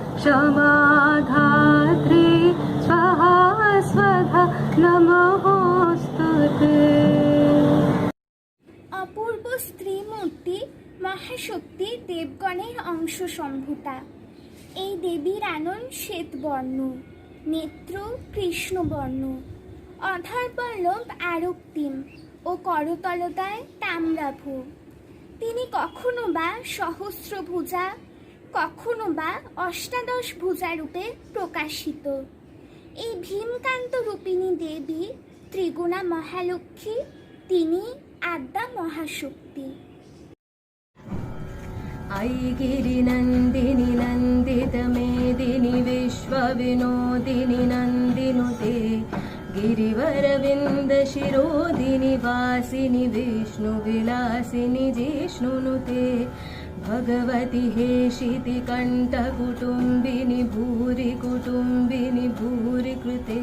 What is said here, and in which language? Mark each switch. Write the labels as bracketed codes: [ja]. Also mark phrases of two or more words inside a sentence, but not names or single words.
[sa] क्षमाधात्रे स्वाहा स्वधा नमोऽस्तुते। [bn] অপূর্ব স্ত্রীমূর্তি মহাশক্তি দেবগণের অংশ সম্ভূতা। এই দেবীর আনন শ্বেতবর্ণ, নেত্র কৃষ্ণবর্ণ, অধর পল্লব আরক্তিম ও করতলতায় তাম্রাভ। তিনি কখনো বা সহস্রভুজা, কখনো বা অষ্টাদশ ভুজা রূপে প্রকাশিত। এই ভীমকান্ত রূপিণী দেবী ত্রিগুণা মহালক্ষ্মী, তিনি আদ্যা মহাশক্তি। [sa] ऐगिरिनन्दिनि नन्दितमेदिनि विश्वविनोदिनि नन्दिनुते गिरिवरविन्दशिरोदिनि वासिनि विष्णुविलासिनि जिष्णुनुते भगवति हेशिति कण्ठकुटुम्बिनि भूरि कुटुम्बिनि भूरि कृते